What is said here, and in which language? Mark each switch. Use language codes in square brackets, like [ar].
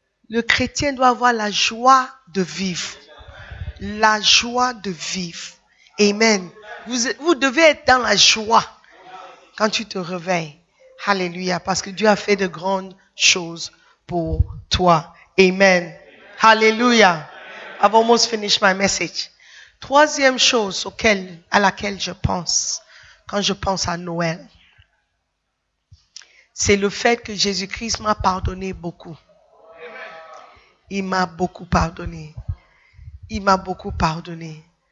[fr] Le chrétien doit avoir la joie de vivre. La joie de vivre. Amen. Vous devez être dans la joie quand tu te réveilles. Alléluia. Parce que Dieu a fait de grandes choses pour toi. Amen. Alléluia. [en] I've almost finished my message. [fr] Troisième chose à laquelle je pense quand je pense à Noël, c'est le fait que Jésus-Christ m'a pardonné beaucoup. Il m'a beaucoup pardonné. Il m'a beaucoup pardonné.